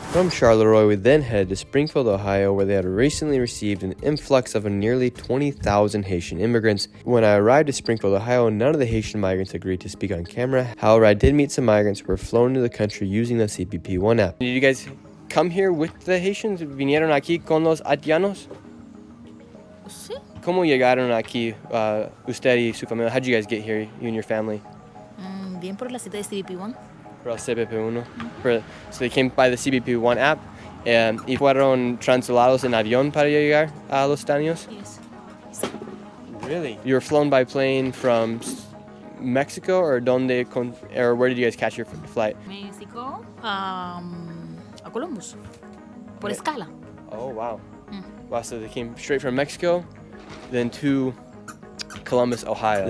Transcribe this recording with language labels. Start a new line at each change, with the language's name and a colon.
English: From Charleroi, we then headed to Springfield, Ohio, where they had recently received an influx of nearly 20,000 Haitian immigrants. When I arrived at Springfield, Ohio, none of the Haitian migrants agreed to speak on camera. However, I did meet some migrants who were flown into the country using the CBP-1 app. Did you guys come here with the Haitians?
Spanish: ¿Vinieron aquí con los haitianos? Sí. ¿Cómo llegaron aquí usted y su familia?
English: How did you guys get here, you and your family?
Spanish: Bien por la cita de CBP-1. Por el CBP-1.
English: So they came by the CBP-1 app
Spanish: y fueron trasladados en avión para llegar a los Estados Unidos?
English: Yes. Really? You were flown by plane from Mexico, or where did you guys catch your flight?
Spanish: Mexico a Columbus. Por escala.
English: Oh, wow. Wow, so they came straight from Mexico, then to Columbus, Ohio.